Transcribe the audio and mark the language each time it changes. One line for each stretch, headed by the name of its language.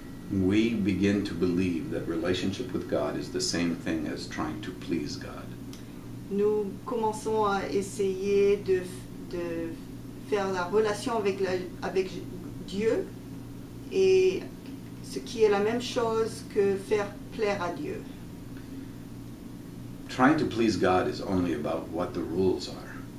English: We begin to believe that relationship with God is the same thing as trying to please God.
French: Nous commençons à essayer de faire la relation avec Dieu, et ce qui est la même chose que faire plaire à Dieu.
English: Trying to please God is only about what the rules are.